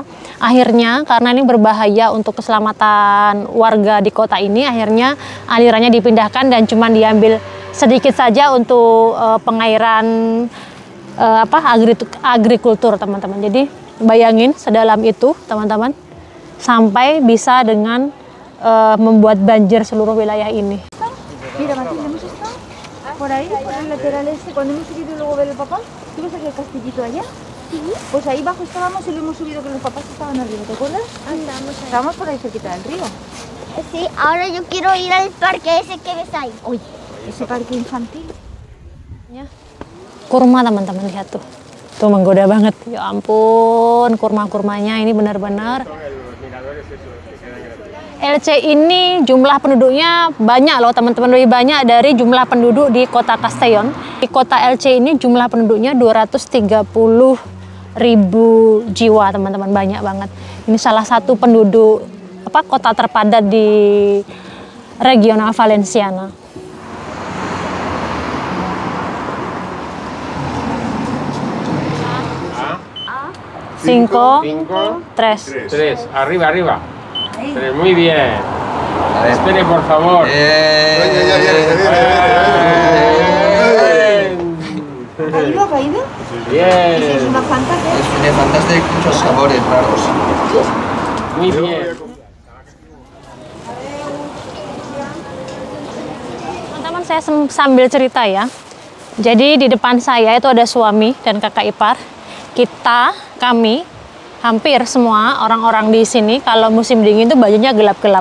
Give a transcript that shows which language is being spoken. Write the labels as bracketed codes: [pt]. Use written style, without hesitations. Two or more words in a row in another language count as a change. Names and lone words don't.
[id] Akhirnya karena ini berbahaya untuk keselamatan warga di kota ini, akhirnya alirannya dipindahkan dan cuma diambil sedikit saja untuk pengairan agrikultur teman-teman. Jadi bayangin sedalam itu teman-teman, sampai bisa dengan membuat banjir seluruh wilayah ini. [es] Mira, Martín, ¿hemos estado? Por ahí, por el lateral este, cuando hemos subido y luego ver el papá, ¿tú ves aquel castillito allá? Sí. Pues ahí abajo estábamos y lo hemos subido que los papás estaban arriba, ¿te acuerdas? Estábamos por ahí cerquita del río. Sí, ahora yo quiero ir al parque ese que ves ahí. Uy, ese parque infantil. [id] Kurma teman-teman, lihat tuh. Tuh menggoda banget. Ya ampun, kurma-kurmanya ini benar-benar. LC ini jumlah penduduknya banyak loh teman-teman, lebih banyak dari jumlah penduduk di kota Castellón. Di kota LC ini jumlah penduduknya 230.000 jiwa teman-teman, banyak banget. Ini salah satu penduduk kota terpadat di regional Valenciana. [es] Cinco, tres. Arriba, arriba. Muy bien. Espere, por favor. ¿Ha caído? Bien. ¿Es una Fanta qué? Es una Fanta de muchos sabores raros. Muy bien. [id] Teman-teman, saya sambil cerita ya. Jadi di depan saya itu ada suami dan kakak ipar. Kami hampir semua orang-orang di sini kalau musim dingin itu bajunya gelap-gelap.